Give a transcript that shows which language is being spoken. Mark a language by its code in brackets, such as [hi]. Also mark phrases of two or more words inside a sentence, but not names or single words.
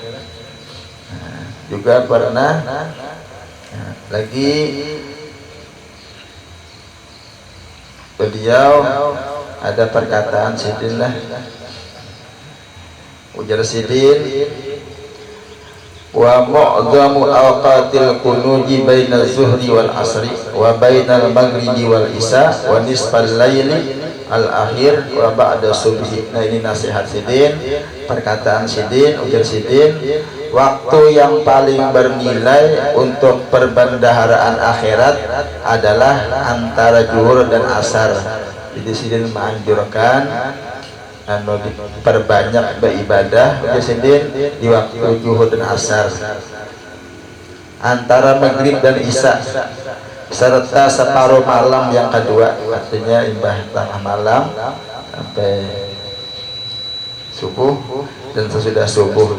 [bjn] Juga pernah lagi beliau ada perkataan Sidin lah, ujar Sidin, [ar] ومعظم أوقات الكنوز بين الظهر والعصر وبين المغرب والعشاء ونصف الليل الآخر وبعد الصبح. [bjn] Nah, ini nasihat Sidin, perkataan Sidin, ujar Sidin, waktu yang paling bernilai untuk perbendaharaan akhirat adalah antara zuhur dan asar. Jadi Sidin menganjurkan perbanyak beribadah ujar Sidin di waktu zuhur dan asar, antara maghrib dan isya, serta separuh malam yang kedua, artinya imbah tengah malam sampai subuh dan sesudah subuh.